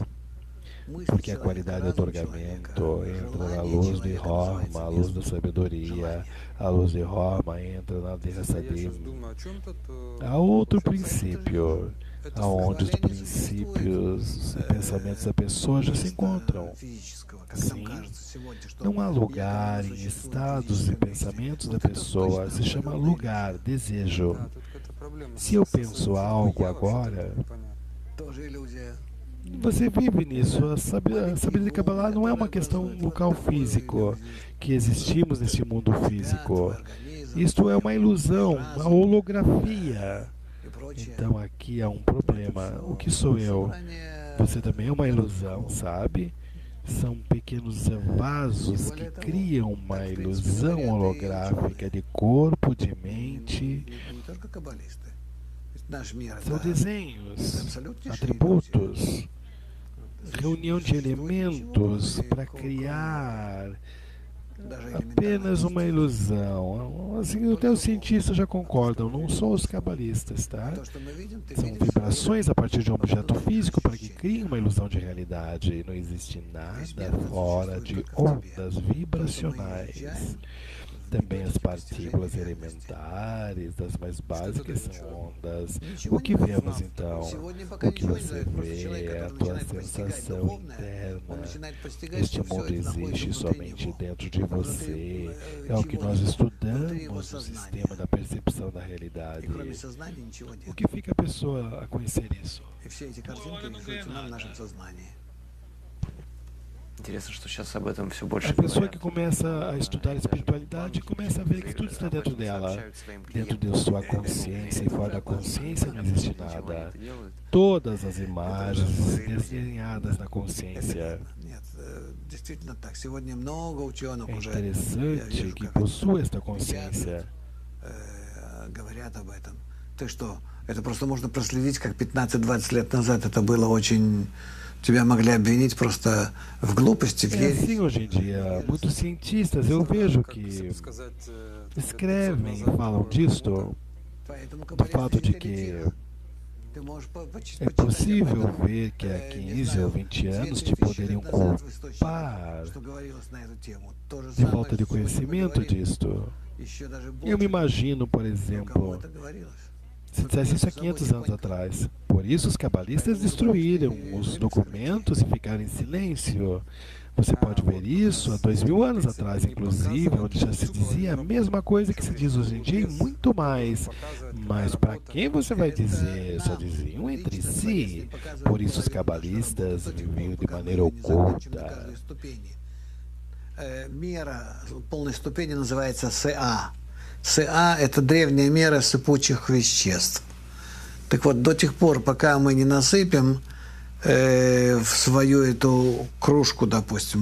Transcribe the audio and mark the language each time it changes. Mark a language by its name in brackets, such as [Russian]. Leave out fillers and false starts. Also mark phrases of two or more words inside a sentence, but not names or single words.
[Portuguese] Porque a qualidade de otorgamento entra na luz de Horma, a luz da sabedoria. A luz de Horma entra na de Hassadim. Há outro princípio. [Russian] это [Portuguese] onde os [Russian] Состояние [Portuguese] princípios e pensamentos da pessoa já se encontram. [Russian] физического, как нам [Portuguese] Sim, [Russian] кажется сегодня, что [Portuguese] não há lugar [Russian] якобы [Portuguese] em [Russian] существует [Portuguese] estados e [Russian] физическом месте. [Portuguese] pensamentos da [Russian] Вот это [Portuguese] pessoa. [Russian] точно [Portuguese] Se chama [Russian] абсолютная [Portuguese] lugar, desejo. [Russian] Да, тут какая-то проблема [Portuguese] Se eu [Russian] со [Portuguese] penso [Russian] социумом. [Portuguese] algo [Russian] Я вообще-то [Portuguese] agora, [Russian] не понятно. тоже иллюзия. [Portuguese] você vive nisso. A sabedoria de Kabbalah não é uma questão local físico, que existimos nesse mundo físico. Isto é uma ilusão, uma holografia. [Russian] И прочее. [Portuguese] Então aqui há um problema. O que sou eu? Você também é uma ilusão, sabe? São pequenos vasos que criam uma ilusão holográfica de corpo, de mente. [Russian] Не только каббалисты. Ведь наш мир [Portuguese] São [Russian] это [Portuguese] desenhos, [Russian] абсолютнейшая [Portuguese] atributos, [Russian] иллюзия. [Portuguese] reunião de elementos para criar apenas uma ilusão. Assim, até os cientistas já concordam, não são os cabalistas, tá? [Russian] То, что мы видим, ты [Portuguese] São [Russian] видишь [Portuguese] vibrações a partir de um objeto físico para que criem uma ilusão de realidade. Não existe nada fora de ondas vibracionais. Também as partículas elementares, das mais básicas, são ondas. O que vemos então? O que você vê é a tua sensação interna. Este mundo existe somente dentro de você. É o que nós estudamos no sistema da percepção da realidade. [Russian] И кроме сознания ничего [Portuguese] O [Russian] нет. [Portuguese] que fica a pessoa a conhecer isso? [Russian] И все эти картинки рисуются нам в нашем сознании. Интересно, что сейчас об этом все [Portuguese] A [Russian] больше [Portuguese] pessoa [Russian] говорят. [Portuguese] que começa a estudar a espiritualidade começa a ver que tudo está dentro dela. Dentro de sua consciência e fora da consciência não existe nada. Todas as imagens desenhadas na consciência. [Russian] Нет, действительно так. Сегодня много ученых [Portuguese] É [Russian] уже [Portuguese] interessante que possua esta consciência. [Russian] говорят об этом. Ты что, это просто можно проследить, как 15-20 лет назад это было очень... Тебя могли обвинить просто в глупости, в [Portuguese] É assim [Russian] ереси. [Portuguese] hoje em dia. Muitos cientistas eu vejo que escrevem, falam disto, [Russian] Поэтому [Portuguese] do fato de que [Russian] каббалисты ты можешь [Portuguese] é possível ver que há 15 ou 20 anos te poderiam culpar de falta de conhecimento disto. Eu me imagino, por exemplo, se dissesse isso há 500 anos atrás. Por isso os cabalistas destruíram os documentos e ficaram em silêncio. Você pode ver isso há 2000 anos atrás, inclusive, onde já se dizia a mesma coisa que se diz hoje em dia e muito mais. Mas para quem você vai dizer? Só diziam entre si. Por isso os cabalistas viviam de maneira oculta. [Russian] Мера полной ступени называется СА. СА – это древняя мера сыпучих веществ. Так вот, до тех пор, пока мы не насыпем в свою эту кружку, допустим,